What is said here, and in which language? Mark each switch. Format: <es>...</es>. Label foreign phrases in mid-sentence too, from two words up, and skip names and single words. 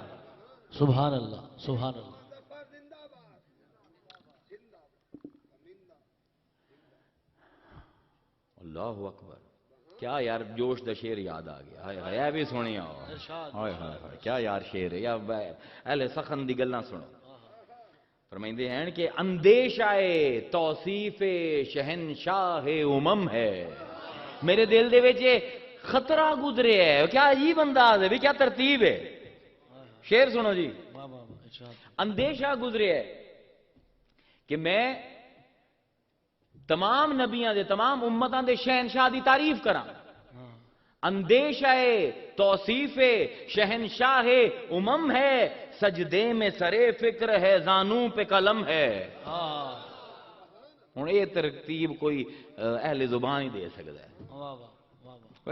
<ar>سبحان اللہ، سبحان اللہ. اللہ اکبر.</ar> <pa>کیا یار جوش دا شعر یاد آ گیا. ہائے ہائے بھی سنیا.</pa> <ur>ہائے ہائے ہائے کیا یار شعر ہے.</ur> <pa>یا اہل سخن دی گلاں سنو. فرمائندے ہیں کہ</pa> <ur>اندیشہ توصیف شہنشاہ امم ہے.</ur> <pa>میرے دل دے وچ خطرہ گزرے ہے.</pa> <ur>کیا عجیب انداز ہے بھی، کیا ترتیب ہے.</ur> <pa>شعر سنو جی. اندیشہ گزرے ہے کہ میں تمام نبیاں دے، تمام امتاں دے شہنشاہ دی تعریف کراں.</pa> <ur>اندیشہ توصیف شہنشاہ امم ہے، سجدے میں سرے فکر ہے، زانوں پہ قلم ہے. ہوں یہ ترتیب کوئی اہل زبان ہی دے سکتا ہے.</ur>